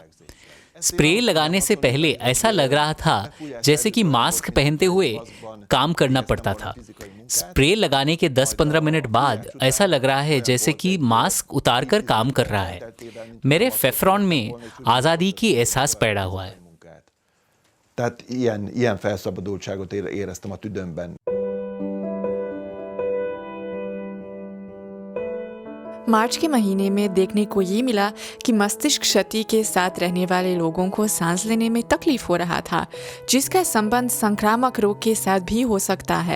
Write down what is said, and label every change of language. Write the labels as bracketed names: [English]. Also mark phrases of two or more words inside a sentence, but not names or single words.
[Hindi] स्प्रे लगाने से पहले ऐसा लग रहा था जैसे कि मास्क पहनते हुए काम करना पड़ता था। स्प्रे लगाने के 10-15 मिनट बाद ऐसा लग रहा है जैसे कि मास्क उतारकर काम कर रहा है। मेरे फेफरॉन में आज़ादी की एहसास पैदा हुआ है। [Hungarian] Tehát ilyen felszabadultságot éreztem a tüdőmben. [Hindi] मार्च के महीने में देखने को ये मिला कि मस्तिष्क क्षति के साथ रहने वाले लोगों को सांस लेने में तकलीफ हो रहा था, जिसका संबंध संक्रामक रोग के साथ भी हो सकता है।